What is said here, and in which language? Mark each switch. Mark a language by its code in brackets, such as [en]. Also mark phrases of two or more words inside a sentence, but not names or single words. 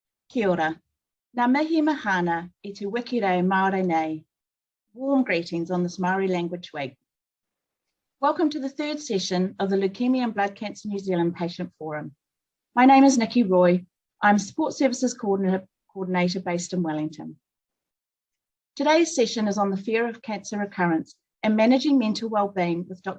[mi] Kia ora. Ngā mihi mahana I te wikirei Māori nei. [en] Warm greetings on this Māori language week. Welcome to the third session of the Leukemia and Blood Cancer New Zealand Patient Forum. My name is Nikki Roy. I'm Support Services Coordinator based in Wellington. Today's session is on the fear of cancer recurrence and managing mental wellbeing with Dr.